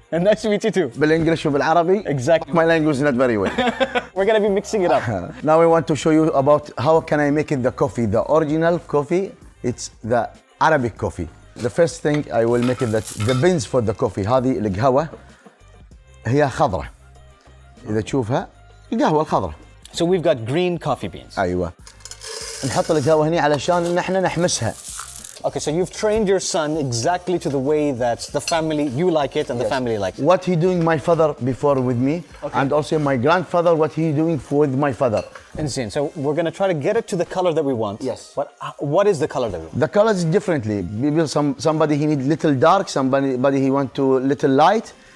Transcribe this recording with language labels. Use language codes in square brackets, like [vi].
[en] And nice to meet you too. [ar] بالإنجليش وبالعربي. [en] Exactly. My language is not very well. We're going to be mixing it up. Now I want to show you about how can I make it the coffee. The original coffee, it's the Arabic coffee. The first thing I will make it that the beans for the coffee. [ar] هذه القهوة هي خضرة. إذا تشوفها القهوة الخضرة. [en] So we've got green coffee beans. [ar] أيوة. نحط القهوة هني علشان إن إحنا نحمسها. [en] Okay, so you've trained your son exactly to the way that the family, you like it and the family likes it. What he doing my father before with me, and also my grandfather, what he doing with my father. Insane. So we're going to try to get it to the color that we want. Yes. But what is the color that we want? The colors differently. Maybe somebody he need little dark, somebody he want to little light.